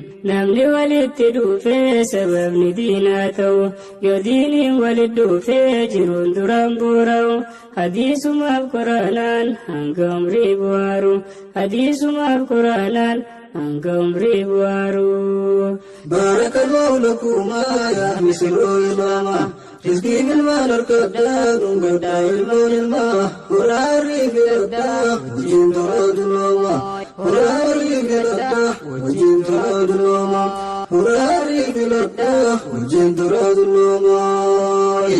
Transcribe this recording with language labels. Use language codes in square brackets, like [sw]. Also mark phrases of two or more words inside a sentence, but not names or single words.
[om] Namni walitti dhufe sababni diinaa ta'u, yoo diiniin walitti dhufe jiruun duraan boora'u. Hadiisumaaf Quraanaan hanga umrii bu'aaru. Hadiisumaaf Quraanaan hanga umrii bu'aaru. [ar] بارك الله لكما يا مثل الإمامة. [om] Rizqii ilmaan harkadhaa, dhungadhaa ilmoon ilmaa. Horaa arrii fi addaa, hojiin toraa dulloomaa. Huraarii filadhaa, wajjin turaa dulloomaa. Huraarii filadhaa, wajjin turaa dulloomaa.